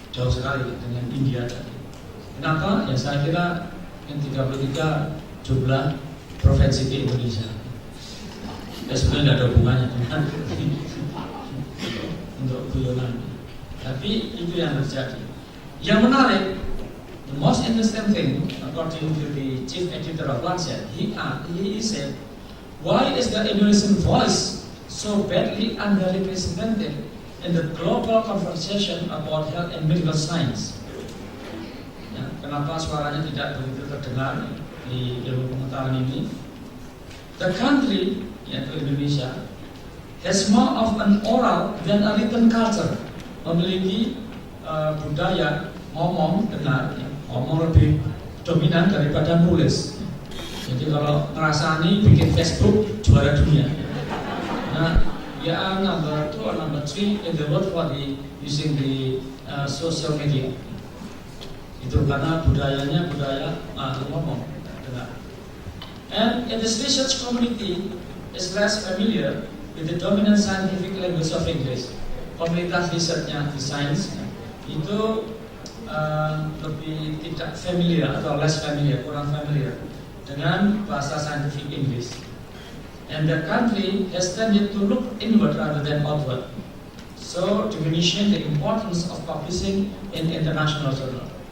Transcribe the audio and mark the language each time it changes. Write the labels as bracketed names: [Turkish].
[Indonesian] Jauh sekali dengan India tadi. Kenapa? Ya saya kira yang 33 jumlah provinsi di Indonesia. Ya sebenarnya tidak ada hubungannya dengan untuk guyonan. Tapi itu yang terjadi. Yang menarik, [English] the most interesting thing, according to the chief editor of Lancet, he said, why is the Indonesian voice so badly underrepresented in the global conversation about health and medical science? [Indonesian] Ya, kenapa suaranya tidak begitu terdengar di ilmu pengetahuan ini? [English] The country, [Indonesian] yaitu Indonesia, [English] has more of an oral than a written culture. [Indonesian] Memiliki budaya ngomong dengar, ya, ngomong lebih dominan daripada nulis. Jadi kalau ngerasani bikin Facebook juara dunia. Nah, ya [English] number 2 or number 3 in the world for using the social media. [Indonesian] Itu karena budayanya budaya ngomong dengar. [English] And in this research community is less familiar with the dominant scientific language of English. [Indonesian] Komunitas risetnya di sains itu lebih tidak familiar atau [English] less familiar, [Indonesian] kurang familiar dengan bahasa scientific English. [English] And the country has tended to look inward rather than outward, so diminishing the importance of publishing in international journal.